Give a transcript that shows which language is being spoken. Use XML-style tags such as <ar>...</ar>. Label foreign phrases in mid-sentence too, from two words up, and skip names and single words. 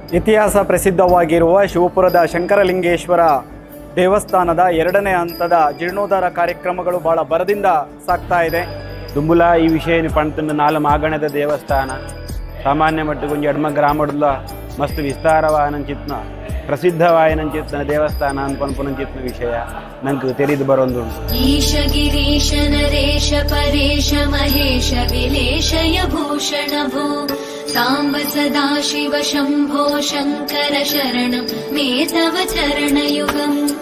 <kn>ಇತಿಹಾಸ ಪ್ರಸಿದ್ಧವಾಗಿರುವ ಶಿವಪುರದ ಶಂಕರಲಿಂಗೇಶ್ವರ ದೇವಸ್ಥಾನದ 2ನೇ ಹಂತದ ಜೀರ್ಣೋದ್ಧಾರ ಕಾರ್ಯಕ್ರಮಗಳು ಬಹಳ ಭರದಿಂದ ಸಾಗ್ತಾ ಇದೆ.</kn> <tcy>ದುಂಬುಲ ಈ ವಿಷಯ ಪಂತಂದು ನಾಲ್ ಮಾಗಣದ ದೇವಸ್ಥಾನ ಸಾಮಾನ್ಯ ಮಟ್ಟಿಗೆ ಒಂದು ಎಡ್ಮ ಗ್ರಾಮಡ್ಲ ಮಸ್ತ್ ವಿಸ್ತಾರವಾಯನಂಚಿತ್ನ ಪ್ರಸಿದ್ಧವಾಯನಂಚಿತ್ನ ದೇವಸ್ಥಾನ ಅನ್ಪನ್ಪುನಂಚಿತ್ನ ವಿಷಯ</tcy> <kn>ನಂಗೆ ತಿಳಿದು ಬರೋದು.</kn> <sa>ಈಶ ಗಿರೀಶ ನರೇಶ ಪರೇಶ ಮಹೇಶ ವಿಲೇಶಯ ಭೂಷಣ ಭೋ ಸಾಂಬ ಸದಾ ಶಿವ ಶಂಭೋ ಶಂಕರ ಶರಣಂ ಮೇ ತವ ಚರಣಯುಗಂ.</sa>